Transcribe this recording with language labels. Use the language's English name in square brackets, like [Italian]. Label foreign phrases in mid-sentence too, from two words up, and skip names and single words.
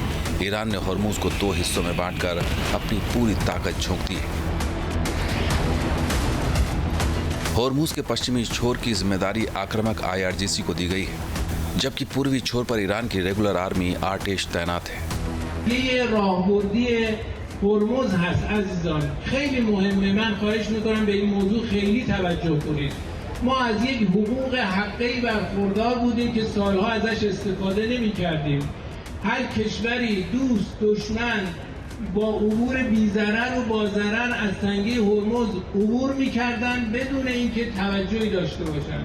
[Hindi] ईरान ने हॉर्मुज को 2 हिस्सों में बांटकर अपनी पूरी ताकत झोंक दी है। हॉर्मुज के पश्चिमी छोर की जिम्मेदारी आक्रामक IRGC को दी गई है, जबकि पूर्वी छोर पर ईरान की [English] regular army [Hindi] आर्टेश तैनात है। [Persian] ये راهبردی هرمز هست عزیزان، خیلی مهمه. من خواهش میکنم به این موضوع خیلی توجه کنید. ما از یک حقوق حقیقی برخوردار بودیم که سالها ازش استفاده نمی‌کردیم. هر کشوری دوست دشمن با عبور بی‌ضرر و با ضرر از تنگه هرمز عبور می‌کردن بدون اینکه توجهی داشته باشن.